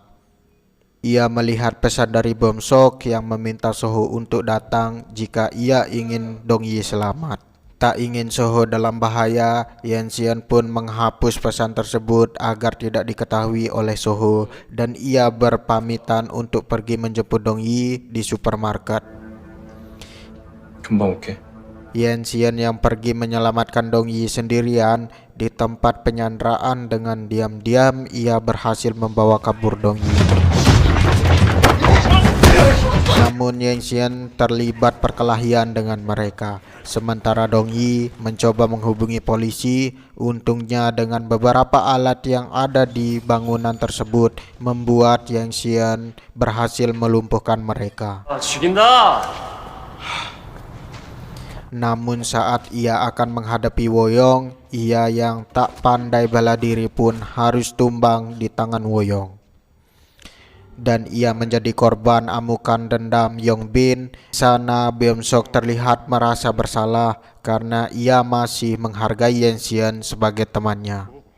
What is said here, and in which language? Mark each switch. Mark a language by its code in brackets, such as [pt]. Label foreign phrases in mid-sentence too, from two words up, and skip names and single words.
[id] Ia melihat pesan dari Beomseok yang meminta Soho untuk datang jika ia ingin Dongyi selamat. Tak ingin Soho dalam bahaya, Yanxian pun menghapus pesan tersebut agar tidak diketahui oleh Soho dan ia berpamitan untuk pergi menjemput Dongyi di supermarket. [ko] 금방 올게. [id] Yanxian yang pergi menyelamatkan Dongyi sendirian di tempat penyanderaan dengan diam-diam ia berhasil membawa kabur Dongyi. Namun Yang Xian terlibat perkelahian dengan mereka. Sementara Dong Yi mencoba menghubungi polisi. Untungnya dengan beberapa alat yang ada di bangunan tersebut membuat Yang Xian berhasil melumpuhkan mereka. [ko] 아, 죽인다! [id] Namun saat ia akan menghadapi Woyong, ia yang tak pandai bela diri pun harus tumbang di tangan Woyong. Dan ia menjadi korban amukan dendam Yongbin. Sana Beomsok terlihat merasa bersalah karena ia masih menghargai Yang Xian sebagai temannya.